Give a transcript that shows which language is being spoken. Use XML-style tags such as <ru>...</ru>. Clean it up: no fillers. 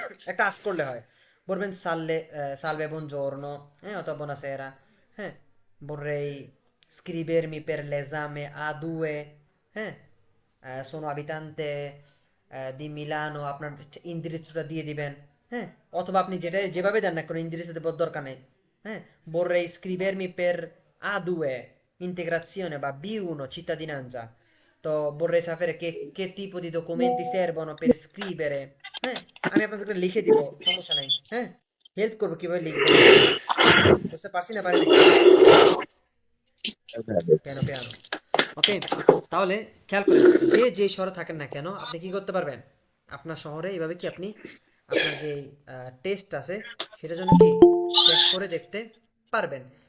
<bn>একটা আস করলে হয়, বলবেন সালে সালভে</bn> <it>buongiorno,</it> <bn>অথবা</bn> <it>buonasera,</it> <bn>হ্যাঁ</bn> <it>vorrei scrivermi per l'esame A2,</it> <bn>হ্যাঁ</bn> <it>sono abitante di Milano,</it> <bn>আপনার ইন্দিরিচটা দিয়ে দিবেন। হ্যাঁ, অথবা আপনি যেটা যেভাবে দেন না কোনো ইন্দিরিচ দেওয়ার দরকার নেই। হ্যাঁ,</bn> <it>vorrei scrivermi per A2 integrazione</it> <bn>বা</bn> <it>B1 cittadinanza,</it> <bn>তো</bn> <it>vorrei sapere che tipo di documenti servono per scrivere।</it> <bn>হ্যাঁ, আমি আপনাদেরকে লিখে দিব, সমস্যা নাই। হ্যাঁ, হেল্প করবো কিভাবে লিখবো। বুঝতে পারছি না, পারিনি?</bn> <it>পিয়ানো পিয়ানো।</it> <bn>ওকে, তাহলে খেয়াল করেন, যে শহরে থাকেন না কেন আপনি কি করতে পারবেন, আপনার শহরে এইভাবে কি আপনি আপনার যে টেস্ট আছে সেটার জন্য কি চেক করে দেখতে পারবেন।</bn>